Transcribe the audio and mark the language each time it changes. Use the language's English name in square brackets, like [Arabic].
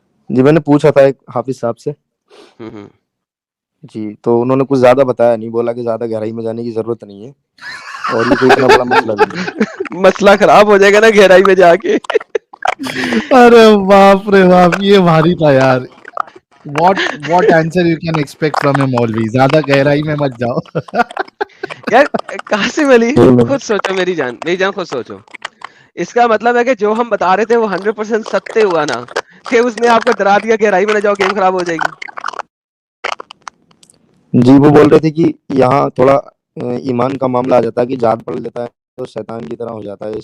[Urdu] جی میں نے پوچھا تھا ایک حافظ صاحب سے. جی تو انہوں نے کچھ زیادہ بتایا نہیں, بولا کہ زیادہ گہرائی میں جانے کی ضرورت نہیں ہے اور یہ کوئی اتنا بڑا مسئلہ بھی نہیں. مسئلہ خراب ہو جائے گا نا گہرائی میں جا کے. ارے باپ رے باپ, یہ بھاری تھا یار. [English] What answer you can expect from a maulvi, [Urdu] زیادہ گہرائی میں مت جاؤ. یار قاسم علی خود سوچو, میری جان خود سوچو, اس کا مطلب ہے کہ جو ہم بتا رہے تھے وہ 100% ستیہ ہوا نا, کہ اس نے آپ کو ڈرا دیا گہرائی میں نہ جاؤ گیم خراب ہو جائے گی. جی وہ بول رہے تھے کہ یہاں تھوڑا ایمان کا معاملہ آ جاتا ہے کہ جاد پڑھ لیتا ہے تو شیطان کی طرح ہو جاتا ہے.